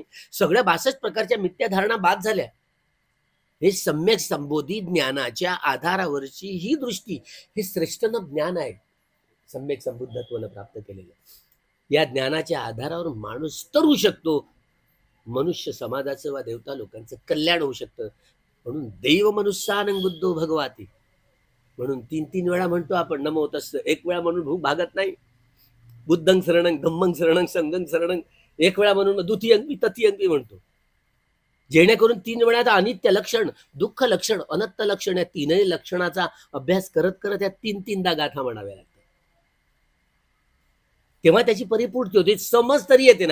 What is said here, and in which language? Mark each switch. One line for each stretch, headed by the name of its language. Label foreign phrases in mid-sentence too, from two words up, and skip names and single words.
Marathi: सगळ्या 62 प्रकारच्या मिथ्या धारणा बाद झाल्या. हे सम्यक संबोधी ज्ञानाच्या आधारावरची ही दृष्टी, हे श्रेष्ठन ज्ञान आहे, सम्यक संबुद्धत्वानं प्राप्त केलेलं. या ज्ञानाच्या आधारावर माणूस तरू शकतो, मनुष्य समाजाचं वा देवता लोकांचं कल्याण होऊ शकतं. म्हणून दैव मनुष्यानं
Pali: बुद्धो भगवाती,
Marathi: म्हणून 3 वेळा म्हणतो आपण
Pali: नमो तस्स.
Marathi: एक वेळा म्हणून भूक भागत नाही.
Pali: बुद्धं शरणं, धम्मं शरणं, संघं शरणं,
Marathi: एक वेळा म्हणून
Pali: द्वितीयंपी तृतीयंपी
Marathi: म्हणतो, जेणेकरून 3 वेळा अनित्य लक्षण, दुःख लक्षण, अनत्त लक्षण, या 3 लक्षणाचा अभ्यास करत करत या 3-3दा गाथा म्हणाव्या लागतात. तेव्हा त्याची परिपूर्ती होते, समज तरी येते.